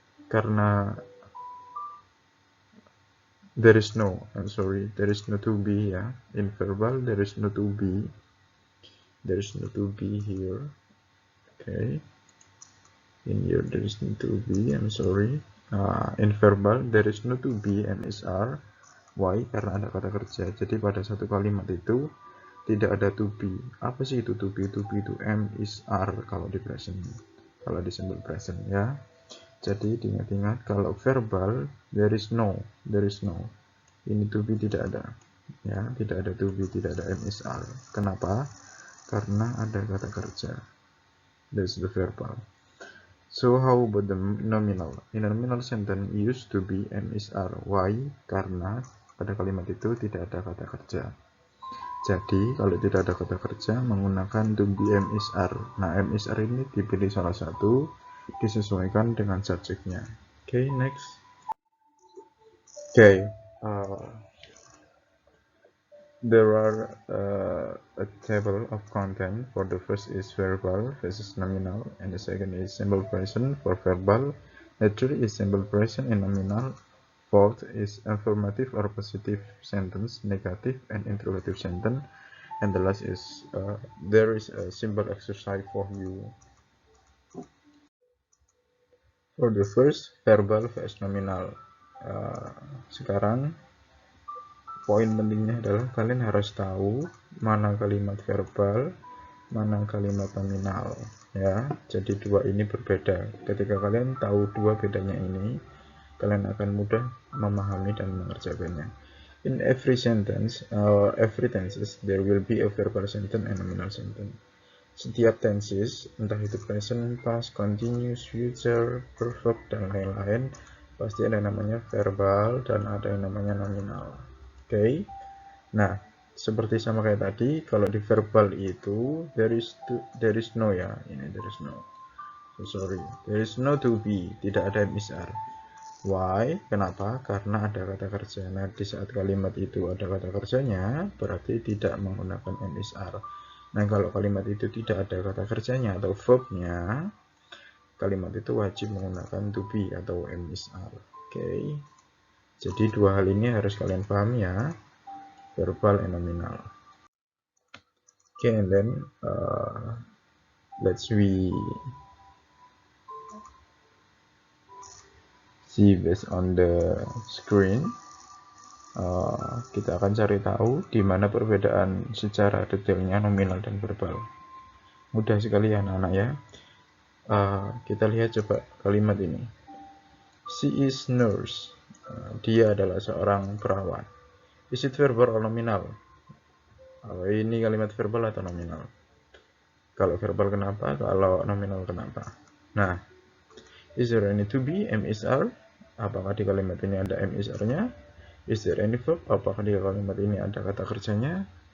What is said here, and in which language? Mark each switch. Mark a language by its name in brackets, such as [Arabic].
[Indonesian] Karena [English] there is no, there is no to be, ya. In verbal there is no to be. There is no to be here. Okay. In here there is no to be. In verbal there is no to be, am is are. Why? [Indonesian] Karena ada kata kerja. Jadi pada satu kalimat itu tidak ada to be. Apa sih itu to be? To be itu am is are kalau di present. Kalau di simple present, ya. Jadi diingat-ingat, kalau verbal [English] there is no. [Indonesian] Ini to be tidak ada. Ya, tidak ada to be, tidak ada am is are. Kenapa? Karena ada kata kerja. [English] That's the verbal. So how about the nominal? In a nominal sentence used to be, am is are. Why? [Indonesian] Karena pada kalimat itu tidak ada kata kerja. Jadi kalau tidak ada kata kerja menggunakan to be, am is are. Nah, am is are ini dipilih salah satu, disesuaikan dengan subjeknya. [English] Okay, next. Okay, there are a table of content. For the first is verbal versus nominal, and the second is simple present for verbal. The third is simple present and nominal. Fourth is affirmative or positive sentence, negative and interrogative sentence. And the last is there is a simple exercise for you. For the first, verbal versus nominal. [Indonesian] Sekarang poin pentingnya adalah kalian harus tahu mana kalimat verbal, mana kalimat nominal, ya. Jadi dua ini berbeda. Ketika kalian tahu dua bedanya ini, kalian akan mudah memahami dan mengerjakannya. [English] In every sentence, every tenses, there will be a verbal sentence and nominal sentence. [Indonesian] Setiap tenses, entah itu present, past, continuous, future, perfect, dan lain-lain, pasti ada namanya verbal dan ada yang namanya nominal. Okay. Nah, seperti sama kayak tadi, kalau di verbal itu [English] there is no [Indonesian] ya, ini there is no. [English] So sorry, there is no to be, [Indonesian] tidak ada MSR. [English] Why? [Indonesian] Kenapa? Karena ada kata kerja. Nah, di saat kalimat itu ada kata kerjanya, berarti tidak menggunakan MSR. Nah, kalau kalimat itu tidak ada kata kerjanya atau verbnya, kalimat itu wajib menggunakan to be atau MSR. Oke. Jadi dua hal ini harus kalian paham ya, verbal and nominal. [English] Okay, and then let's we see based on the screen. [Indonesian] Kita akan cari tahu di mana perbedaan secara detailnya nominal dan verbal. Mudah sekali ya anak-anak ya. Kita lihat coba kalimat ini. [English] She is nurse. [Indonesian] Dia adalah seorang perawat. [English] Is it verbal or nominal? [Indonesian] Ini kalimat verbal atau nominal? Kalau verbal kenapa? Kalau nominal kenapa? [English] Nah, is there any to be, MSR? [Indonesian] Apakah di kalimat ini ada MSR-nya? [English] Is there any verb? [Indonesian] Apakah di kalimat ini ada kata kerjanya?